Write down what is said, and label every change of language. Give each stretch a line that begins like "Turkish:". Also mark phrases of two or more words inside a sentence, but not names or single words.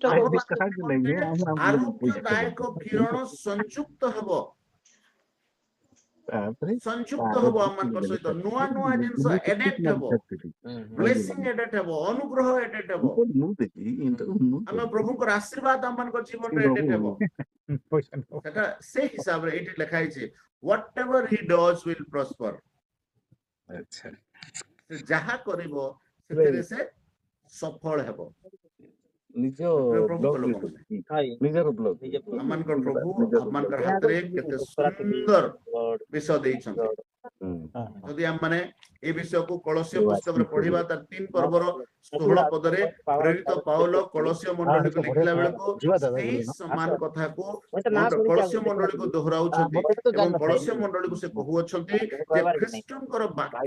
Odia: ଆରୋଗ୍ୟଦାୟକ କିରଣ ସଂଯୁକ୍ତ ହେବ ସଂଯୁକ୍ତ ହେବ ଆମମାନଙ୍କ ସହିତ ନୂଆ ନୂଆ ଜିନିଷ ଏଡେଟ୍ ହେବ
English: blessing added
Odia: ହେବ ଅନୁଗ୍ରହ ଏଡେଟ୍ ହେବ ଆମେ ପ୍ରଭୁଙ୍କର ଆଶୀର୍ବାଦ ଆମମାନଙ୍କ ଜୀବନରେ ଏଡେଟ୍ ହେବ ସେଟା ସେ ହିସାବରେ ଏଇଠି ଲେଖା ହେଇଛି
English: whatever he does will prosper
Odia: ସେ ଯାହା କରିବ ସେଥିରେ ସେ ସଫଳ ହେବ ଆମମାନଙ୍କର ପ୍ରଭୁ ଆମମାନଙ୍କର ହାତରେ କେତେ ସୁନ୍ଦର ବିଷୟ ଦେଇଛନ୍ତି ଯଦି ଆମମାନେ ଏ ବିଷୟକୁ କଳସୀୟ ପୁସ୍ତକରେ ପଢିବା ତାର 3 ପର୍ବର 16 ପଦରେ ପ୍ରେରିତ ପାଉଲ କଳସୀୟ ମଣ୍ଡଳୀକୁ ଲେଖିଲା ବେଳକୁ ସେଇ ସମାନ କଥାକୁ କଳସୀୟ ମଣ୍ଡଳୀକୁ ଦୋହରାଉଛନ୍ତି ଏବଂ କଳସୀୟ ମଣ୍ଡଳୀକୁ ସେ କହୁଅଛନ୍ତି ଯେ ଖ୍ରୀଷ୍ଟଙ୍କର ବାକ୍ୟ